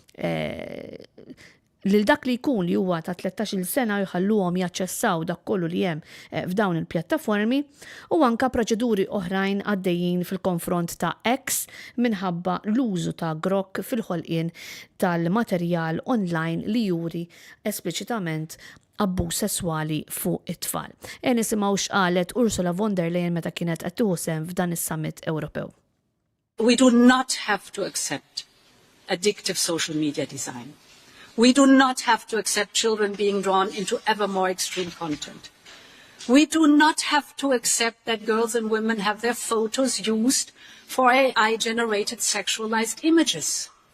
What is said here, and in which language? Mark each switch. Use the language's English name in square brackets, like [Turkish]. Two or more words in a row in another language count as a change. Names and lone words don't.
[Maltese] lil dak li jkun li huwa ta' 13 sena jħalluhom jaċċessaw dak kollu li hemm f'dawn il-pjattaformi u anka proċeduri oħrajn għaddejjin fil-konfront ta' X minħabba l-użu ta' grok fil-ħolqien tal-materjal online li juri espliċitament abbuż sesswali fuq it-tfal. Nisimgħu x'qalet Ursula von der Leyen meta kienet qed tieħu sehem f'dan is-summit Ewropew. [English] We do not have to accept addictive social media design. We do not have to accept children being drawn into ever more extreme content. We do not have to accept that girls and women have their photos used for AI-generated sexualized images.